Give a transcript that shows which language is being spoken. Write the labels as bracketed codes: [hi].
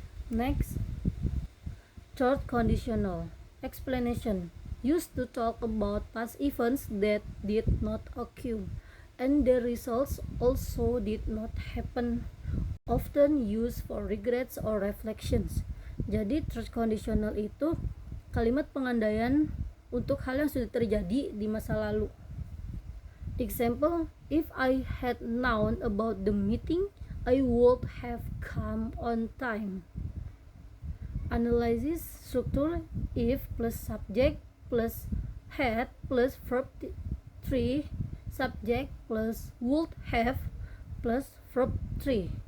[en] Next, third conditional. Explanation: used to talk about past events that did not occur and the results also did not happen, often used for regrets or reflections. [id] Jadi, third conditional itu kalimat pengandaian untuk hal yang sudah terjadi di masa lalu. [en] Example: if I had known about the meeting, I would have come on time. Analysis structure: if plus subject plus had plus verb 3, subject plus would have plus verb 3.